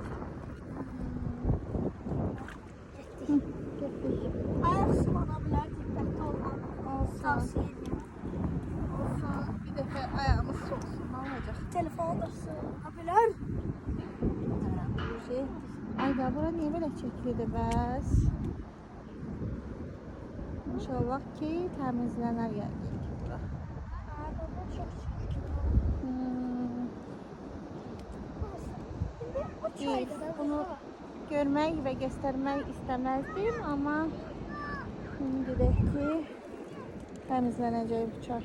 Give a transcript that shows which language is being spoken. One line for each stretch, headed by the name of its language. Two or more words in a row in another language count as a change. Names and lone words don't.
Turkish: Ayak ıslanabilir, dikkatli olmak. Olsun. Tavsiye ediyorum. Olsun. Bir defa ayağımız soğusun. Ne olacak? Telefon da ıslanabilir. Şey.
Azerbaijani: Ayda bura niye böyle çekildi bəs? İnşallah ki təmizlənər yəqin ki bura.
Turkish: Arabada çok çirkin. Bu çayda da
Azerbaijani: Bunu görmək və göstərmək istəməzdim, amma şimdi də ki təmizlənəcək bu çay.